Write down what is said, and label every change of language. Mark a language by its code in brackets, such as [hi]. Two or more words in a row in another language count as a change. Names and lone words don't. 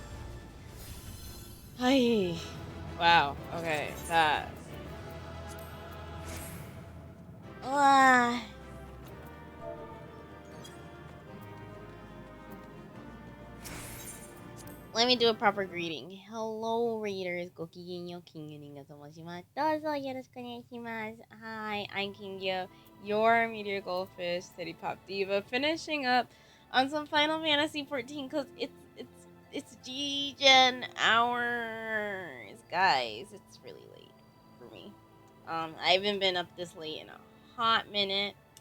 [en] Hi. Wow. Okay. That. Let me do a proper greeting. Hello, Raiders. [ja] ごきげんよう Kingyunin がともします. どうぞよろしくお願いします. [en] Hi, I'm Kingyo, your meteor goldfish, city pop diva, finishing up on some Final Fantasy 14 because it's G-Gen hours, guys. It's really late for me. I haven't been up this late in a hot minute.